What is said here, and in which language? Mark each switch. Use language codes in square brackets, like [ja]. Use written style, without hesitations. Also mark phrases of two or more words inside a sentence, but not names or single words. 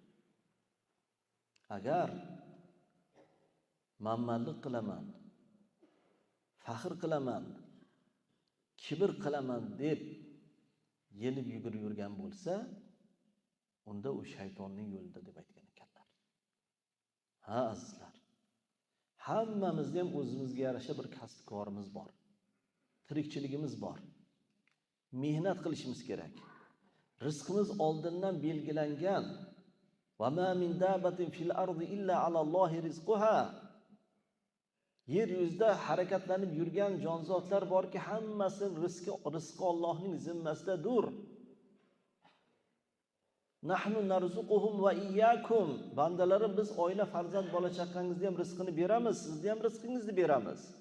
[uz] Agar manmanlik qilaman, faxr qilaman, kibr qilaman deb yelib yugurib yurgan bo'lsa, unda u shaytonning yo'lida deb aytgan ekanlar. Ha azizlar, hammamizda ham o'zimizga yarasha bir kasb-korimiz bor. Tirikchiligimiz bor. Mehnat qilishimiz kerak. Rizqimiz oldindan belgilangan. [ar] وما من دابة في الأرض إلا على الله رزقها. [uz] Yer yuzida harakatlanib yurgan jonzotlar borki, hammasining rizqi Allohning zimmasidadir. [ar] نحن نرزقهم وإياكم. [uz] Bandalarim, biz oila, farzand, bola chaqangizga ham rizqini beramiz, sizga ham rizqingizni beramiz.